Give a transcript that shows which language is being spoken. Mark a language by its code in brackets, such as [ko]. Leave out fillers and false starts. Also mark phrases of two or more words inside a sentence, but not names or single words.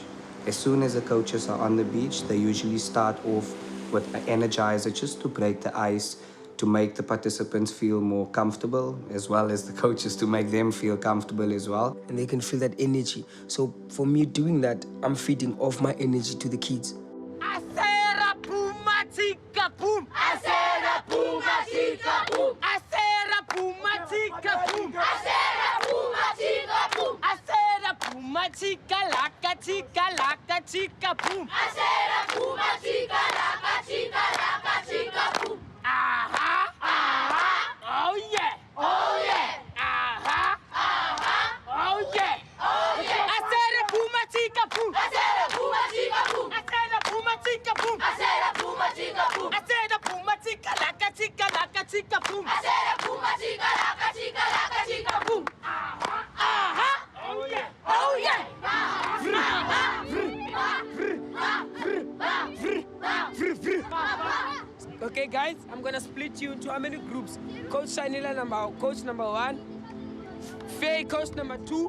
[en] As soon as the coaches are on the beach, they usually start off with an energizer just to break the ice, to make the participants feel more comfortable, as well as the coaches to make them feel comfortable as well. And they can feel that energy. So for me doing that, I'm feeding off my energy to the kids. Asera puma tika pum. Asera puma tika pum. Asera puma tika pum. Asera puma tika pum. Asera puma tika laka pum. Asera puma tika laka pum. Aha. Oh yeah. Oh yeah. Aha. Oh yeah. Oh yeah. Asera puma tika pum. Asera puma tika pum. Asera puma tika pum. Asera puma tika pum. Asera puma tika laka pum. Asera puma tika laka pum. Aha. Oh yeah. Oh yeah. Okay, guys, I'm gonna split you into how many groups? Coach Shanila, coach number 1, Faye, coach number 2.